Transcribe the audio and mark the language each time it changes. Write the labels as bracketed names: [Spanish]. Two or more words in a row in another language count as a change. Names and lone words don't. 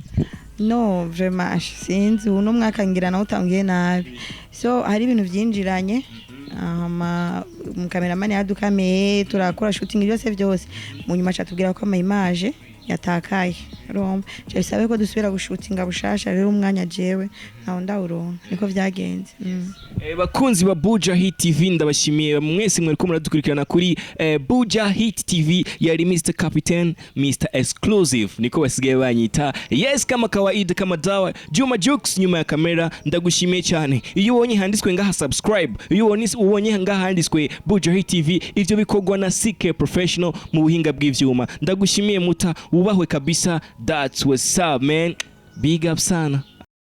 [Rundi] no vraiment sinzi uno mwaka ngira nawe utangiye nabi so hari ibintu byinjiranye umukameramani yadukameye turakora shooting byose mu nyuma cyatubwira ko ama image yatakaye romba cyarisabe ko dusubira gushutinga bushasha rero umwanya jewe naho ndawuronka niko vyagenze bakunzi ba Buja Hit TV ndabashimiye mwese mwe muradukurikirana kuri Buja Hit TV yari Mr Captain Mr Exclusive niko basigaye banyita yes [Swahili] kama kawaida kama dawa [Rundi] Juma Jux nyuma ya kamera ndagushimiye cyane iyo ubonye handitswe ngaha subscribe iyo ubonye ngaha handitswe Buja Hit TV ivyo bikogwa na CK Professional mu buhinga bw'ivyuma ndagushimiye muta ubahwe kabisa [English] that's what's up man big up [Rundi] sana.